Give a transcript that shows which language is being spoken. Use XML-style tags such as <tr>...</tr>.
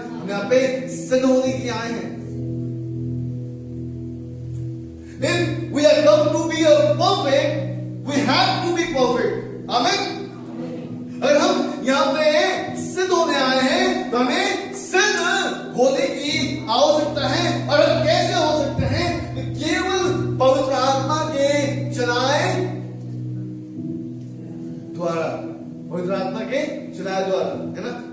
<hi>हम यहाँ पे सिद्ध होने के लिए आए हैं।</hi> <en>If we are come to be a perfect, we have to be perfect।</en> <hi>आमीन। अगर हम यहाँ पे सिद्ध होने आए हैं तो हमें सिद्ध होने की आवश्यकता है। और हम कैसे हो सकते हैं? तो केवल पवित्र आत्मा के चलाए द्वारा, पवित्र आत्मा के चलाए द्वारा, है ना।</hi>